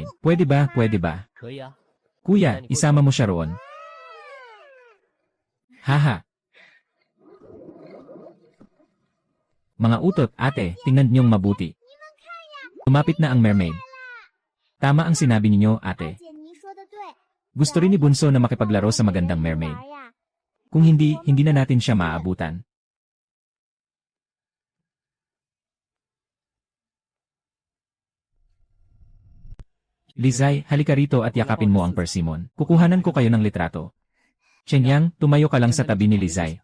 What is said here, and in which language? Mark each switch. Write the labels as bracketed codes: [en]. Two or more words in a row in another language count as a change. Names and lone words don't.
[tl] Pwede ba? Pwede ba? [zh] 可以啊。 [tl] Kuya, isama mo siya roon. Haha. Mga utot, ate, tingnan niyong mabuti. Lumapit na ang mermaid. Tama ang sinabi ninyo, [zh] 二 [tl] ate. [zh] 姐，您说的对。 [tl] Gusto rin ni Bunso na makipaglaro sa magandang mermaid. [zh] 玩呀， [tl] Kung hindi, hindi na natin siya maaabutan. Lizay, halika rito at yakapin mo ang persimmon. Kukuhanan ko kayo ng litrato. Chenyang, tumayo ka lang sa tabi ni Lizay.